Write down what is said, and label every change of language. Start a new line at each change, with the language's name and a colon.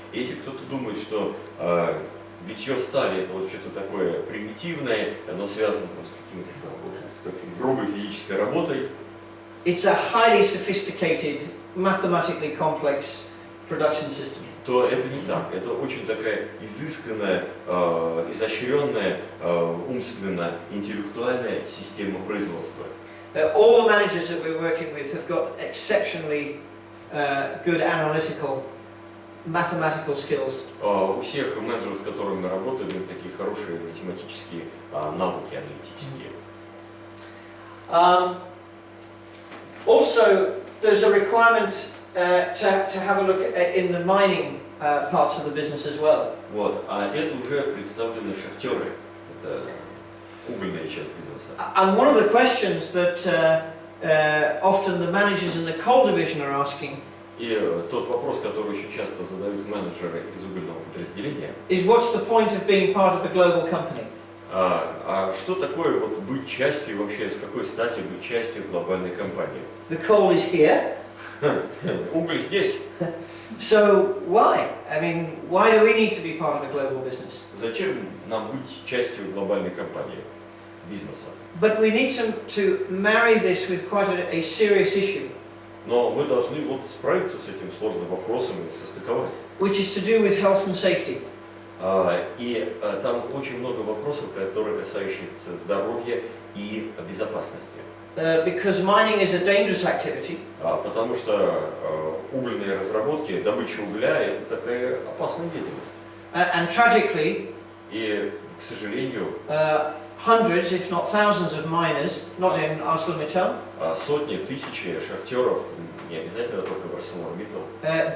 Russian: Если кто-то думает, что битье стали это вот что-то такое примитивное, оно связано там, с какой-то грубой физической работой.
English: It's a highly sophisticated, mathematically complex production system.
Russian: То это не так. Это очень такая изысканная, изощренная, умственно интеллектуальная система производства.
English: All the managers that we're working with have got exceptionally good analytical, mathematical skills.
Russian: У всех менеджеров, с которыми мы работаем, такие хорошие математические навыки аналитические.
English: Also, there's a requirement to have a look at in the mining parts of the business as well.
Russian: Вот, а это уже представлены шахтеры, это угольная часть бизнеса.
English: And one of the questions that often the managers in the coal division are asking
Russian: И тот вопрос, который очень часто задают менеджеры из угольного подразделения,
English: is what's the point of being part of a global company?
Russian: а что такое вот быть частью, вообще с какой стати быть частью глобальной компании?
English: The coal is here.
Russian: Уголь здесь.
English: So why? I mean, why do we need to be part of a global business?
Russian: Зачем нам быть частью глобальной компании, бизнеса?
English: But we need to marry this with quite a serious issue,
Russian: Но мы должны вот справиться с этим сложным вопросом и состыковать.
English: which is to do with health and safety.
Russian: И там очень много вопросов, которые касающиеся здоровья и безопасности.
English: Because mining is a dangerous activity.
Russian: Потому что угольные разработки, добыча угля – это такая опасная деятельность.
English: And tragically,
Russian: И, к сожалению,
English: hundreds, if not thousands of miners, not in ArcelorMittal,
Russian: сотни, тысячи шахтеров, не обязательно только в ArcelorMittal,